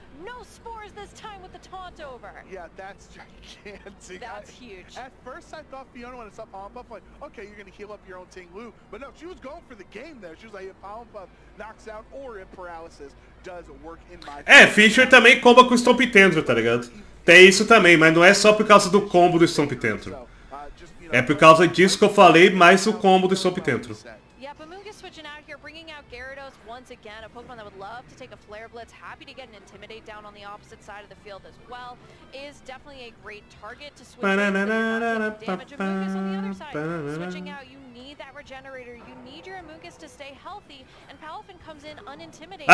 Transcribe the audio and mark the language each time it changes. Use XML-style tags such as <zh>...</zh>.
<en>No spores this time with the taunt over. Yeah, that's gigantic. That's huge. At first, I thought Fiona, when I saw Pollen Puff, like, okay, you're going to heal up your own Ting Lu. But no, she was going for the game there. She was like, if Pollen Puff knocks out or if Paralysis does work in my...</en> <pt>Fisher também comba com o Stomp Tantrum, tá ligado? Tem isso também, mas não é só por causa do combo do Stomp Tantrum. É por causa disso que eu falei, mais o combo do Stomp Tantrum.</pt> <en>Yep, Amoonguss switching out here, bringing out Gyarados once again, a Pokemon that would love to take a Flare Blitz, happy to get an Intimidate down on the opposite side of the field as well, is definitely a great target to switch in, so you're not taking damage. Amoonguss on the other side, switching out, you need that Regenerator, you need your Amoonguss to stay healthy, and Palafin comes in unintimidated.</en>